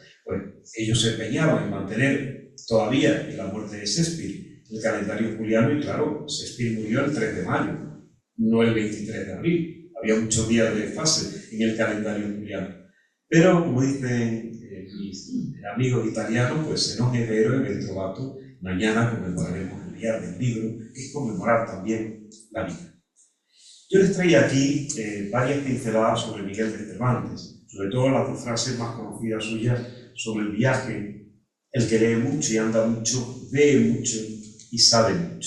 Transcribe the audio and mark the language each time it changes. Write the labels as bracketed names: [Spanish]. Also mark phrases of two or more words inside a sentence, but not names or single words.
[Spanish] Pues ellos se empeñaron en mantener todavía en la muerte de Shakespeare el calendario juliano, y claro, Shakespeare murió el 3 de mayo, no el 23 de abril. Había muchos días de desfase en el calendario juliano. Pero, como dicen mis amigos italianos, pues [Italian] se non è vero e ben trovato. [Spanish] Mañana conmemoraremos el día del libro, que es conmemorar también la vida. Yo les traía aquí varias pinceladas sobre Miguel de Cervantes, sobre todo las 2 frases más conocidas suyas sobre el viaje. El que lee mucho y anda mucho, ve mucho y sabe mucho.